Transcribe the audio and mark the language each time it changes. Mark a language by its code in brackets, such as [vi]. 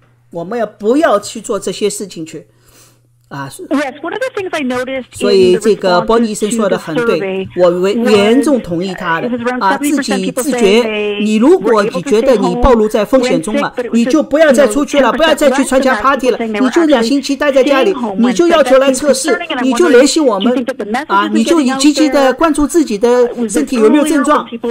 [zh] 我们不要去做这些事情去。 [en] Yes, one of the things I noticed [zh] 所以这个伯尼医生说的很对，我严重同意他的自己自觉。你如果你觉得你暴露在风险中了，你就不要再出去了，不要再去参加 party 了，你就2星期待在家里，你就要求来测试，你就联系我们你就积极的关注自己的身体有没有症状。